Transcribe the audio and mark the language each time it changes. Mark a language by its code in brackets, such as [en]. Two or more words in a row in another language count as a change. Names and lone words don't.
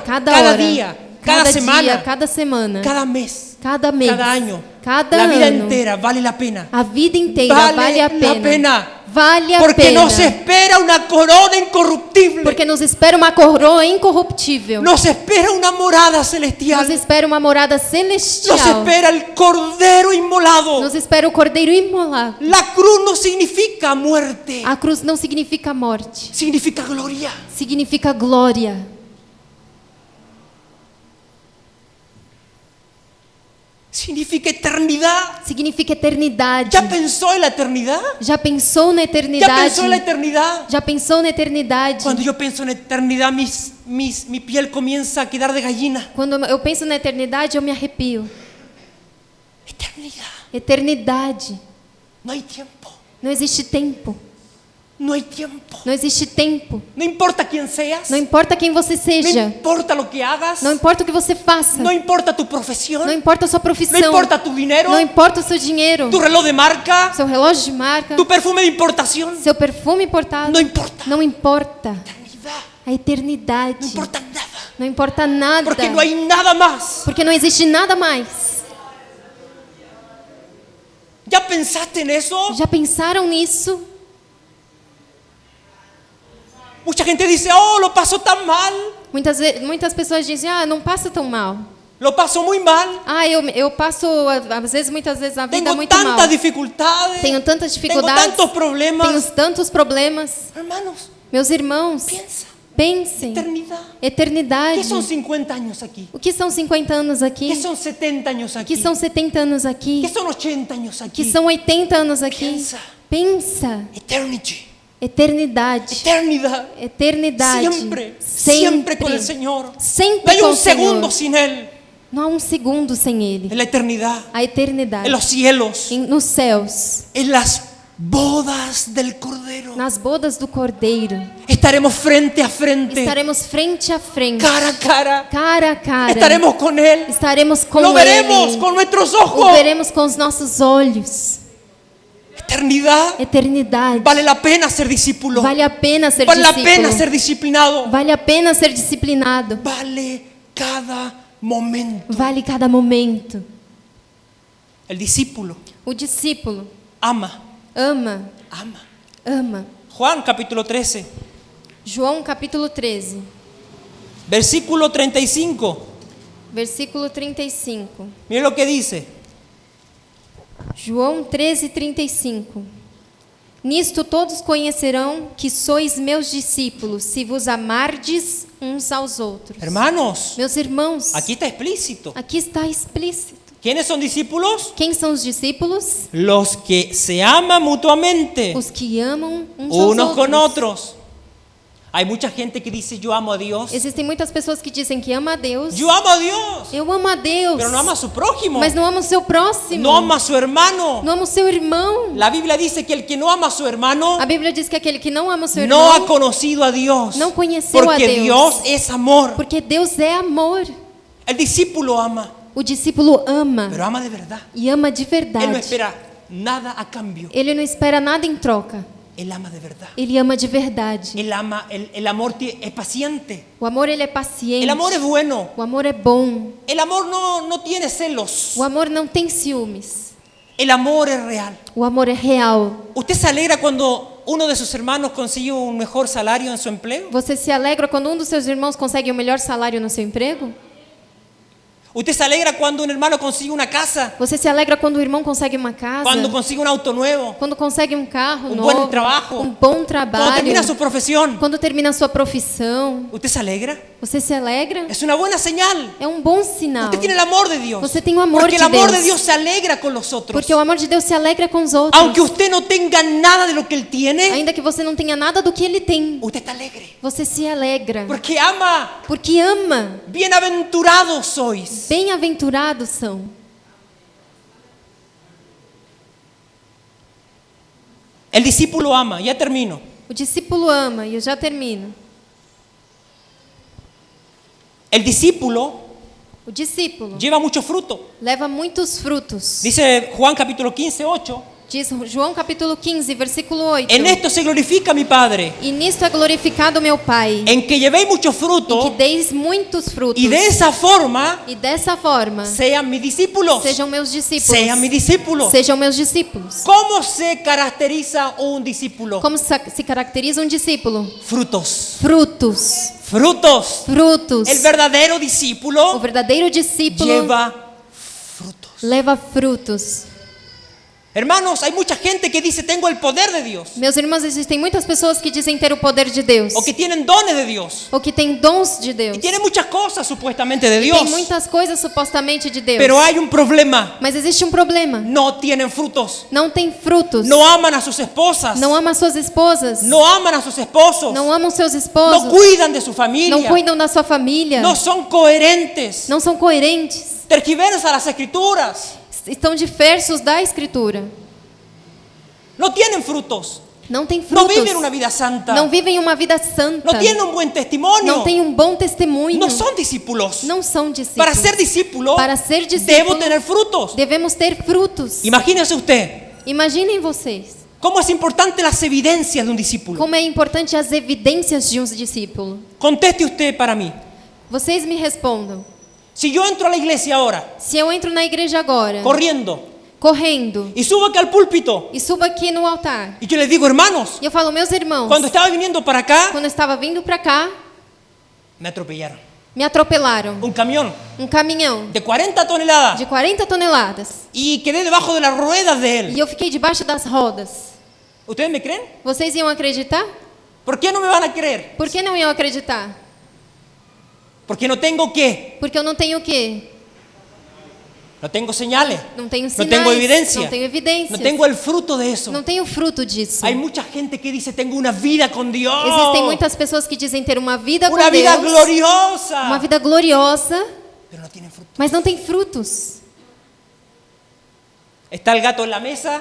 [es] Cada cada hora, día, cada semana, [pt] dia, cada semana. [es] cada mes, [pt] Cada mês. [es] cada año. [pt] Cada [es] La vida [pt] ano. [es] entera vale la pena. [pt] A vida inteira [es] Vale [pt] vale a [es] la pena. [pt] pena. Vale a [es] Porque [pt] pena. [es] nos espera una corona incorruptible. [pt] Porque nos espera uma coroa incorruptível. [es] Nos espera una morada celestial. [pt] Nos espera uma morada [es] Nos [pt] celestial. [es] espera el cordero inmolado. [pt] Nos espera o cordeiro imolado. [es] La cruz no significa muerte, [pt] A cruz não significa morte. [es] significa gloria. [pt] Significa glória. [es] significa eternidad. [pt] significa eternidade. [es] ¿Ya pensó en la eternidad? [pt] Já pensou na [es] ¿Ya [pt] eternidade? [es] pensó en la eternidad? [pt] Já pensou na eternidade? [es] Cuando yo pienso en eternidad, mi piel comienza a quedar de gallina. [pt] Quando eu penso na eternidade, eu me arrepio. [es] Eternidad. [pt] Eternidade. [es] No hay tiempo. [pt] Não existe tempo. [es] No hay tiempo. [pt] Não existe tempo. [es] No importa quién seas. [pt] Não importa quem você [es] No [pt] seja. [es] importa lo que hagas. [pt] Não importa o que você faça. [es] No importa tu profesión. [pt] Não importa a sua [es] No [pt] profissão. [es] importa tu dinero. [pt] Não importa o seu dinheiro. [es] Tu reloj de marca. [pt] Seu relógio de marca. [es] Tu perfume de importación. [pt] Seu perfume importado. [es] No importa. [pt] Não importa. [es] Eternidad. [pt] A eternidade. [es] No importa nada. [pt] Não importa nada. [es] Porque no hay nada más. [pt] Porque não existe nada mais. [es] ¿Ya pensaste en eso? [pt] Já pensaram nisso? [es] Mucha gente dice, oh, lo paso tan mal. [pt] Muitas pessoas dizem, não passa tão mal. [es] Lo paso muy mal. [pt] Eu passo, às vezes, muitas vezes, a vida [es] Tengo [pt] muito mal. [es] tantas dificultades. [pt] Tenho tantas [es] Tengo [pt] dificuldades. [es] tantos problemas. [pt] Tenho tantos problemas. [es] Hermanos, [pt] Meus irmãos, [es] piensa. [pt] pensem. [es] Eternidad. [pt] Eternidade. [es] ¿Qué son 50 años aquí? [pt] O que são 50 anos aqui? [es] ¿Qué son 70 años [pt] O [es] aquí? [pt] que são 70 anos aqui? [es] ¿Qué son 80 años [pt] O [es] aquí? [pt] que são 80 anos aqui? [es] Piensa. [pt] Pensa. [es] Eternity. [pt] Eternidade. [es] Eternidad. [pt] Eternidade. [es] Siempre con el Señor. No [pt] Sempre [es] hay [pt] com [es] un [pt] o Senhor. [es] segundo sin Él. [pt] Não há um segundo sem Ele. [es] En la eternidad. [pt] A eternidade. [es] En los cielos. [pt] Nos céus. [es] En las bodas del Cordero. [pt] Nas bodas do Cordeiro. [es] Estaremos frente a frente. [pt] Estaremos frente a frente. [es] Cara a cara. [pt] Cara a cara. [es] Estaremos con Él. [pt] Estaremos com [es] Lo veremos [pt] Ele. [es] con nuestros [pt] O [es] ojos. [pt] veremos com os nossos olhos. [es] Eternidad. [pt] Eternidade. [es] Vale la pena ser discípulo. [pt] Vale a pena ser [es] Vale la [pt] discípulo. [es] pena ser disciplinado. [pt] Vale a pena ser disciplinado. [es] Vale cada momento. [pt] Vale cada momento. [es] El discípulo [pt] O discípulo [es] ama. [pt] ama. [es] Ama. [pt] Ama. [es] Juan capítulo 13. [pt] João capítulo 13, [es] Versículo 35. [pt] versículo 35. [es] Mira lo que dice. [pt] João 13, 35. Nisto todos conhecerão que sois meus discípulos, se vos amardes uns aos outros. [es] Hermanos, [pt] Meus irmãos, [es] aquí está explícito. [pt] aqui está explícito. [es] ¿Quiénes son discípulos? [pt] Quem são os discípulos? [es] Los que se aman mutuamente, [pt] Os que amam uns aos [es] unos [pt] outros. [es] con otros. Hay mucha gente que dice yo amo a Dios. [pt] Existem muitas pessoas que dizem que ama a Deus. [es] Yo amo a Dios, [pt] Eu amo a Deus. [es] pero no ama a su prójimo. [pt] Mas não ama o seu próximo. [es] No ama a su hermano. [pt] Não ama o seu irmão. [es] La Biblia dice que el que no ama a su hermano [pt] A Bíblia diz que aquele que não ama o seu [es] no ha [pt] irmão, [es] conocido a Dios. [pt] não conheceu a [es] Porque [pt] Deus. [es] Dios es amor. [pt] porque Deus é amor. [es] El discípulo ama, [pt] O discípulo ama [es] pero ama de verdad. [pt] e ama de [es] Él no [pt] verdade. [es] espera nada a cambio. [pt] Ele não espera nada em troca. [es] Él ama de verdad. [pt] Ele ama de verdade. [es] Él ama, el amor es paciente. [pt] O amor ele é paciente. [es] El amor es bueno. [pt] O amor é bom. [es] El amor no tiene celos. [pt] O amor não tem ciúmes. [es] El amor es real. [pt] O amor é real. [es] ¿Usted se alegra cuando uno de sus hermanos consigue un mejor salario en su empleo? [pt] Você se alegra quando um dos seus irmãos consegue o melhor salário no seu emprego? [es] ¿Usted se alegra cuando un hermano consigue una casa? [pt] Você se alegra quando o irmão consegue uma casa? [es] Cuando consigue un auto nuevo? [pt] Quando consegue um carro Um novo? bom trabalho? Um bom [es] Cuando [pt] trabalho? [es] termina su profesión? [pt] Quando termina a sua profissão? [es] ¿Usted se alegra? [pt] Você se alegra? [es] Es una buena señal. [pt] É um bom sinal. [es] Usted tiene el amor de Dios. [pt] Você tem o amor [es] Porque [pt] de [es] el amor [pt] Deus. [es] de Dios se alegra con los otros. [pt] Porque o amor de Deus se alegra com os outros. [es] Aunque usted no tenga nada de lo que Él tiene, [pt] Ainda que você não tenha nada do que ele tem, [es] usted está alegre. [pt] você se alegra. [es] Porque ama. [pt] Porque ama. [es] Bienaventurados sois. [pt] Bem-aventurados são. [es] El discípulo ama. Ya termino. [pt] O discípulo ama, e eu já termino. [es] El discípulo [pt] O discípulo [es] lleva mucho fruto. [pt] leva muitos frutos. [es] Dice Juan capítulo 15, 8. [pt] Diz João capítulo 15, versículo 8. [es] En esto se glorifica mi Padre, [pt] E nisto é glorificado meu Pai, [es] en que llevéis mucho [pt] em que [es] fruto [pt] deis muitos frutos. [es] y de esa forma [pt] E dessa forma [es] sean mis discípulos. [pt] sejam meus discípulos. [es] Sean mis discípulos. [pt] Sejam meus discípulos. [es] ¿Cómo se caracteriza un discípulo? [pt] Como se caracteriza um discípulo? [es] Frutos. [pt] Frutos. [es] Frutos. [pt] Frutos. [es] El verdadero [pt] O [es] discípulo [pt] verdadeiro discípulo [es] lleva frutos. [pt] leva frutos. [es] Hermanos, hay mucha gente que dice tengo el poder de Dios. [pt] Meus irmãos, existem muitas pessoas que dizem ter o poder de Deus, [es] O que tienen dones de Dios. [pt] ou que têm dons de Deus, [es] Y tienen muchas cosas supuestamente de [pt] e [es] Dios. [pt] tem muitas coisas supostamente de Deus. [es] Pero hay un problema. [pt] Mas existe um problema. [es] No tienen frutos. [pt] Não tem frutos. [es] No aman a sus esposas. [pt] Não ama suas esposas. [es] No aman a sus esposos. [pt] Não amam seus [es] No [pt] esposos. [es] cuidan de su familia. [pt] Não cuidam da sua família. [es] No son coherentes. [pt] Não são coerentes. [es] Tergiversan las escrituras. [pt] Estão diversos da Escritura. [es] No tienen frutos. [pt] Não têm [es] No [pt] frutos. [es] viven una vida santa. [pt] Não vivem uma vida santa. [es] No tienen un buen testimonio. [pt] Não têm um bom testemunho. [es] No son discípulos. [pt] Não são discípulos. [es] Para ser discípulo, [pt] Para ser [es] debo [pt] discípulo, [es] tener frutos. [pt] devemos ter frutos. [es] Imagínense usted [pt] Imaginem vocês [es] cómo es importante las evidencias de un discípulo. [pt] como é importante as evidências de um discípulo. [es] Conteste usted para mí. [pt] Vocês me respondam. [es] Si yo entro a la iglesia ahora, [pt] Se eu entro na igreja agora, [es] corriendo, [pt] correndo, [es] y subo aquí al púlpito, [pt] e subo aqui no altar, [es] y yo les digo, hermanos, [pt] e eu falo, meus irmãos, [es] cuando estaba viniendo para acá, [pt] quando eu estava vindo para cá, [es] me atropellaron. [pt] me atropelaram. [es] Un camión [pt] Um caminhão [es] de 40 toneladas [pt] de 40 toneladas. [es] y quedé debajo de las ruedas de él. [pt] E eu fiquei debaixo das rodas. [es] ¿Ustedes me creen? [pt] Vocês iam acreditar? [es] ¿Por qué no me van a creer? [pt] Por que não iam acreditar? [es] Porque no tengo qué. [pt] Porque eu não tenho o quê? [es] No tengo señales. [pt] Não tenho [es] No [pt] sinais. [es] tengo evidencia. [pt] Não tenho evidências. [es] No tengo el fruto de eso. [pt] Não tenho fruto disso. [es] Hay mucha gente que dice tengo una vida con Dios. [pt] Existem muitas pessoas que dizem ter uma vida [es] Una [pt] com [es] vida [pt] Deus, [es] gloriosa. [pt] uma vida gloriosa, [es] Pero no tienen fruto. [pt] mas não tem frutos. [es] Está el gato en la mesa